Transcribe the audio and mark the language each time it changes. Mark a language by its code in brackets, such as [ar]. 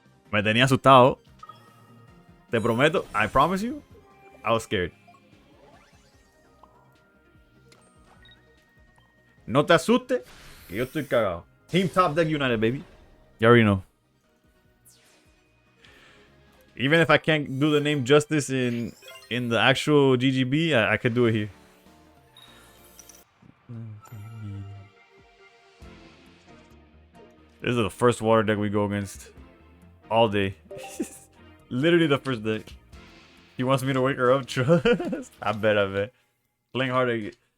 [es] Me tenía asustado. Te prometo, [en] I promise you, I was scared. [es] No te asustes, que yo estoy cagado. [en] Team Top Deck United, baby. You already know. Even if I can't do the name justice in the actual GGB, I could do it here. This is the first water deck we go against all day. Literally the first deck. He wants me to wake her up. Trust. I bet. Playing hard.